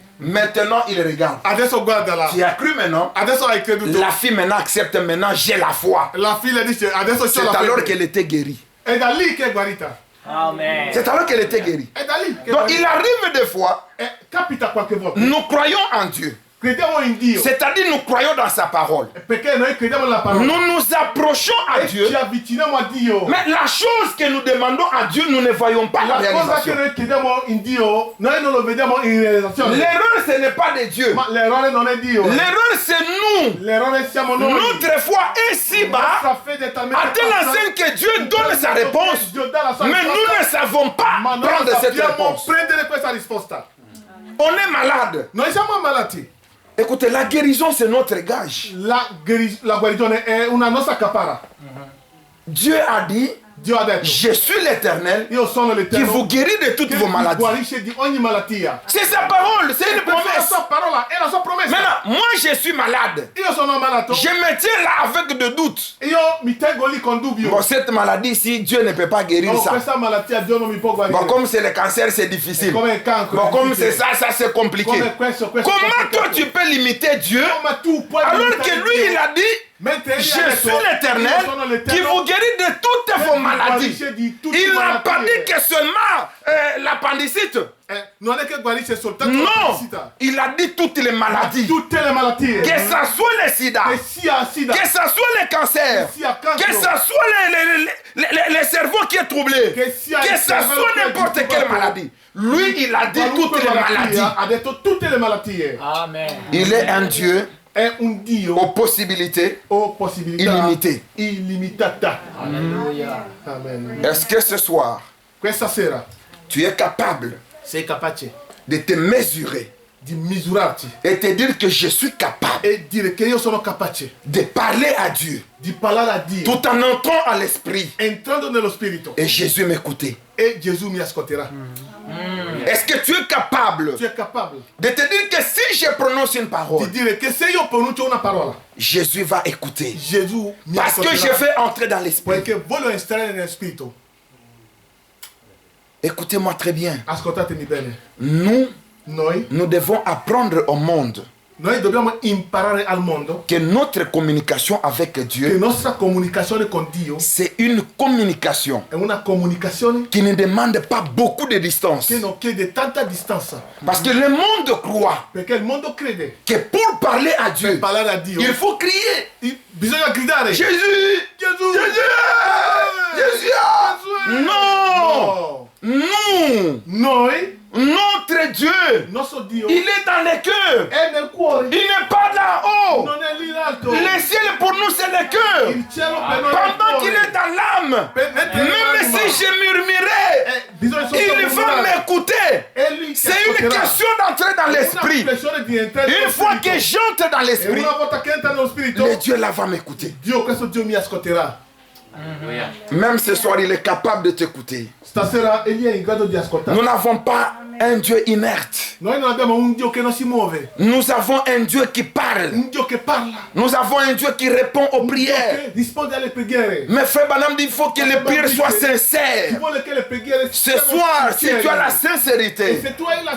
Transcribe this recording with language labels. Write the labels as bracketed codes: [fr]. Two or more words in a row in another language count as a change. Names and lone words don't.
[fr] Maintenant il regarde. [it] Adesso guardala. [fr] Tu as cru maintenant? [it] Adesso hai creduto. [fr] La fille maintenant accepte maintenant, j'ai la foi. [it] La figlia dice, adesso c'ho [fr] C'est [it] la [fr] alors [it] fede. [fr] qu'elle était guérie. [it] È da lì che è guarita. Amen. [fr] C'est alors qu'elle était guérie. [it] È da lì che è [fr] Donc [it] guarita. [fr] il arrive des fois, [it] Capita qualche volta. [fr] nous croyons en Dieu. [it] Crediamo in Dio. [fr] C'est-à-dire nous croyons dans sa parole. [it] Perché noi crediamo nella parola. [fr] Nous nous approchons à [it] E [fr] Dieu. [it] ci avviciniamo a Dio. [fr] Mais la chose que nous demandons à Dieu, nous ne voyons pas la [it] La cosa che [fr] réalisation. [it] noi chiediamo in Dio, noi non lo vediamo in realizzazione. [fr] L'erreur, ce n'est pas de Dieu. [it] Ma l'errore non è Dio. [fr] L'erreur, c'est nous. [it] L'errore siamo noi. [fr] Notre foi est si bas, [it] Nostra fede è talmente [fr] à telle [it] bassa [fr] enseigne que Dieu donne sa réponse. [it] Dio dà la sua [fr] Mais nous [it] risposta, [fr] ne savons pas [it] ma noi [fr] prendre [it] non [fr] cette [it] sappiamo [fr] réponse. [it] prendere questa risposta. [fr] On est malade. [it] Noi siamo ammalati. [fr] Écoutez, la guérison, c'est notre gage. [it] La guarigione è una nostra capara. [fr] Dieu a dit, [it] Dio ha detto, [fr] je suis l'Éternel [it] io sono [fr] qui [it] l'Eterno [fr] vous guérit de toutes [it] che [fr] vos [it] vi [fr] maladies. [it] guarisce di ogni malattia. [fr] C'est sa parole, c'est une [it] Questa è la [fr] promesse. [it] sua parola, è la sua promessa. [fr] Maintenant, moi je suis malade. [it] Io sono ammalato. [fr] Je me tiens là avec de doutes. [it] Io mi tengo lì con dubbio. [fr] Bon, cette maladie-ci, Dieu ne peut pas guérir [it] Oh, [fr] ça. [it] questa malattia Dio non mi può guarire. [fr] Bon, comme c'est le cancer, c'est difficile. [it] Come il cancro. [fr] Bon, [it] è [fr] comme c'est [it] difficile. [fr] ça c'est compliqué. [it] Come questo è [fr] Comment toi [it] complicato. [fr] tu peux limiter Dieu [it] Come tu puoi [fr] alors [it] limitare [fr] que lui [it] Dio? [fr] il a dit [it] Mentre [fr] je [it] egli ha [fr] suis [it] detto, [fr] l'Éternel [it] io sono [fr] qui [it] l'Eterno [fr] vous guérit de toutes [it] che [fr] vos [it] vi [fr] maladies. [it] guarisce di tutte [fr] Il [it] le [fr] n'a pas [it] malattie. [fr] dit que seulement l'appendicite. [it] Non è che guarisce soltanto la [fr] Non, [it] felicità. [fr] il a dit toutes les maladies. [it] Tutte le malattie. [fr] Que ça soit le sida, [it] Che sia sida. [fr] que ça soit le cancer, [it] Che sia cancro. [fr] que ça soit le cerveau qui est troublé, [it] Che sia [fr] que [it] il [fr] ça [it] cervello [fr] soit [it] che è [fr] n'importe quelle [it] disturbato. [fr] maladie. Lui, il a dit [it] Qualunque [fr] toutes les [it] malattia, [fr] maladies. [it] ha detto tutte le malattie. Amen. [fr] Il est un Dieu [it] È un Dio [fr] aux possibilités [it] o possibilità [fr] illimitées. [it] illimitata. Alleluia. Amen. [fr] Est-ce que ce soir, [it] Questa sera [fr] tu es capable [it] sei capace [fr] de te mesurer [it] di misurarti [fr] et te dire que je suis capable [it] e dire che io sono capace [fr] de parler à Dieu [it] di parlare a Dio [fr] tout en entrant à l'esprit [it] entrando nello spirito [fr] et Jésus m'écouter? [it] e Gesù mi ascolterà. [fr] Est-ce que tu es capable [it] Tu es capabile [fr] de te dire que si je prononce une [it] di [fr] parole, [it] dire che se io pronuncio una parola, [fr] Jésus va écouter? [it] Gesù mi [fr] Parce que je [it] ascolterà. [fr] fais entrer dans l'esprit. [it] Perché voglio entrare nello spirito. [fr] Écoutez-moi très bien. [it] Ascoltatemi bene. [fr] Nous devons apprendre au monde [it] Noi dobbiamo imparare al mondo [fr] que notre communication avec [it] che [fr] Dieu, [it] nostra comunicazione con Dio [fr] c'est une communication [it] è una comunicazione [fr] qui ne demande pas beaucoup de distance. [it] che non chiede tanta distanza. [fr] Parce que le monde croit [it] Perché il mondo crede [fr] que pour parler à Dieu, [it] per parlare a Dio [fr] il faut crier. [it] bisogna gridare [fr] Jésus! [it] Gesù! [fr] Jésus! [it] Gesù! [fr] Non! [it] No! [fr] Nous, [it] Noi, [fr] notre Dieu, [it] il nostro Dio, [fr] il est dans les cœurs. [it] è nel cuore, [fr] Il n'est pas là-haut. [it] non è lì in alto. [fr] Le ciel pour nous, c'est le cœur. [it] Il cielo per noi è [fr] Pendant [it] il [fr] qu'il [it] cuore. [fr] est dans l'âme, même si je murmurais, [it] Bisogna solo [fr] il va [it] murmurare. [fr] m'écouter. [it] È lui che [fr] C'est une [it] ascolterà. [fr] question d'entrer dans [it] È una [fr] l'esprit. [it] questione di entrare [fr] Une [it] nello [fr] fois [it] spirito. [fr] que j'entre dans [it] E [fr] l'esprit, [it] una volta che entra nello spirito, [fr] le Dieu là va m'écouter. [it] Dio, questo Dio mi ascolterà. [fr] Même ce soir, il est capable de t'écouter. [it] Stasera egli è in grado di ascoltare. [fr] Nous n'avons pas un Dieu inerte. [it] Noi non abbiamo un Dio che non si muove. [fr] Nous avons un Dieu qui parle. [it] Un Dio che parla. [fr] Nous avons un Dieu qui répond aux prières. [it] Che risponde alle preghiere. [fr] Mais frère Branham dit il faut que les prières soient sincères. [it] Ci vuole che le preghiere [fr] Ce soir, si tu as la [it] E [fr] sincérité, [it] se tu hai la